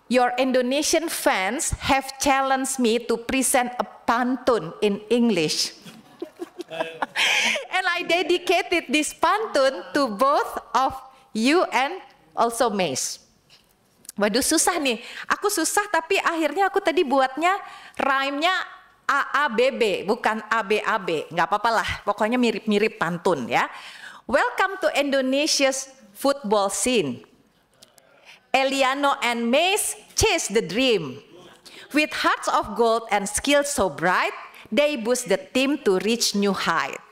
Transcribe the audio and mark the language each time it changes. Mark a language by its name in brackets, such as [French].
[English] Your Indonesian fans have challenged me to present a pantun in English. And I dedicated this pantun to both of you and also Mees. [Indonesian] Waduh, susah nih. Aku susah tapi akhirnya aku tadi buatnya rhyme-nya AABB, bukan ABAB. Nggak apa-apa lah, pokoknya mirip-mirip pantun ya. [English] Welcome to Indonesia's football scene. Eliano and Mees chase the dream. With hearts of gold and skills so bright, they boost the team to reach new height.